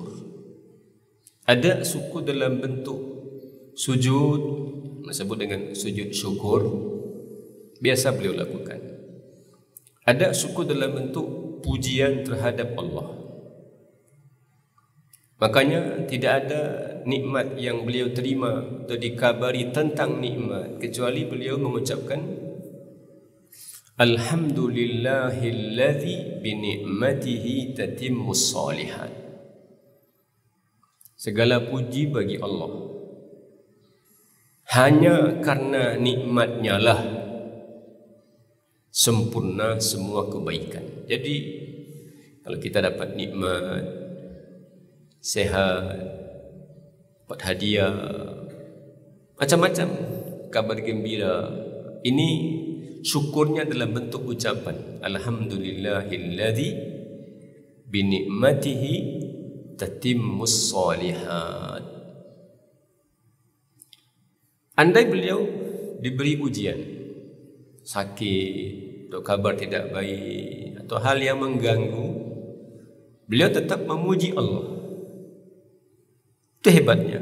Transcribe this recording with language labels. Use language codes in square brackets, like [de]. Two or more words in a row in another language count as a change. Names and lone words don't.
[id] Ada syukur dalam bentuk sujud, disebut dengan sujud syukur, biasa beliau lakukan. Ada syukur dalam bentuk pujian terhadap Allah. Makanya tidak ada nikmat yang beliau terima atau dikabari tentang nikmat kecuali beliau mengucapkan [ar] الحمد لله الذي بنعمته تتم الصالحات. [id] Segala puji bagi Allah. Hanya karena nikmatnya lah sempurna semua kebaikan. Jadi kalau kita dapat nikmat, sehat, dapat hadiah, macam-macam kabar gembira, ini syukurnya dalam bentuk ucapan [ar] الحمد لله الذي بنعمته تتم الصالحات. [id] Andai beliau diberi ujian, sakit atau kabar tidak baik atau hal yang mengganggu, beliau tetap memuji Allah. Itu hebatnya.